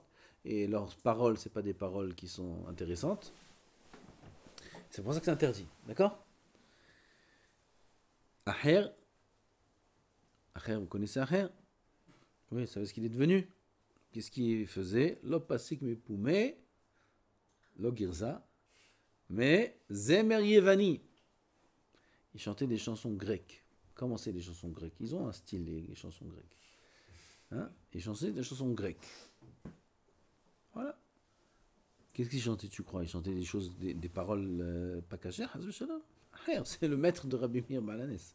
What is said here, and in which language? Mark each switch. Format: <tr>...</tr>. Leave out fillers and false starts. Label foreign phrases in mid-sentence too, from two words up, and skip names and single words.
<fr>Et leurs paroles, c'est pas des paroles qui sont intéressantes. C'est pour ça que c'est interdit, d'accord? Aher, vous connaissez Aher? Oui, vous savez ce qu'il est devenu? Qu'est-ce qu'il faisait?</fr> <he>Lo pasik me poumé, lo girza, mais zemer yevani.</he> <fr>Il chantait des chansons grecques. Comment c'est les chansons grecques? Ils ont un style, les chansons grecques. Hein? Ils chantaient des chansons grecques. Voilà. Qu'est-ce qu'il chantait, tu crois? Il chantait des choses, des paroles pas cachères, c'est le maître de Rabbi Meir Balanès.</fr>